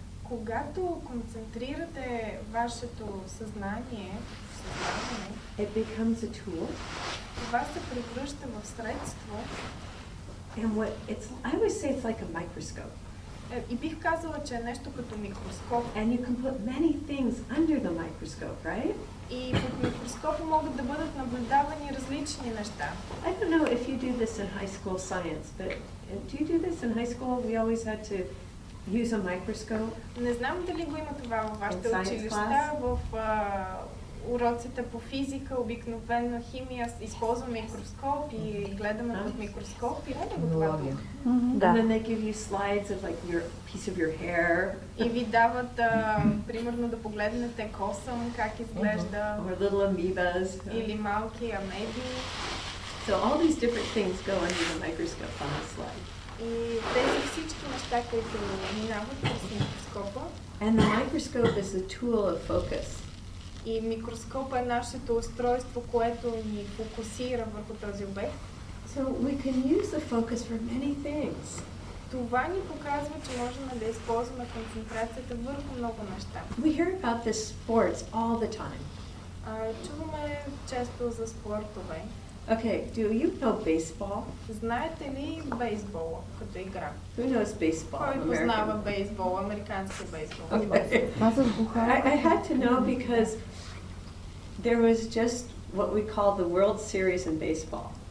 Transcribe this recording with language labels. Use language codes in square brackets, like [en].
[bg] Когато концентрирате вашето съзнание, [en] it becomes a tool. [bg] това се превръща в средство. [en] And I always say it's like a microscope. [bg] И бих казала, че е нещо като микроскоп. [en] And you can put many things under the microscope, right? [bg] И под микроскопа могат да бъдат наблюдавани различни неща. [en] I don't know if you do this in high school science, but do you do this in high school? We always had to use a microscope. [bg] Не знам дали го има това във вашите [en] In science [bg] училища, [en] class? [bg] в уроците по физика, обикновено химия, използвам микроскоп и гледаме под микроскоп и го това тук. [en] And then they give you slides of like your piece of your hair. [bg] И ви дават, примерно, да погледнете косъм, как изглежда, [en] Or little amoebas. [bg] или малки амеби. [en] So all these different things go under the microscope on the slide. [bg] И тези всички неща, които минават през микроскопа. [en] And the microscope is the tool of focus. [bg] И микроскопа е нашето устройство, което ни фокусира върху този обект. [en] So we can use the focus for many things. [bg] Това ни показва, че можем да използваме концентрацията върху много неща. [en] We hear about this sports all the time. [bg] Чуваме често за спортове. [en] Okay, do you know baseball? [bg] Знаете ли бейсбола като игра? [en] Who knows baseball? [bg] Кой познава бейсбол, американски бейсбол? [en] Okay. Аз с бухара. I had to know because there was just what we call the World Series in baseball.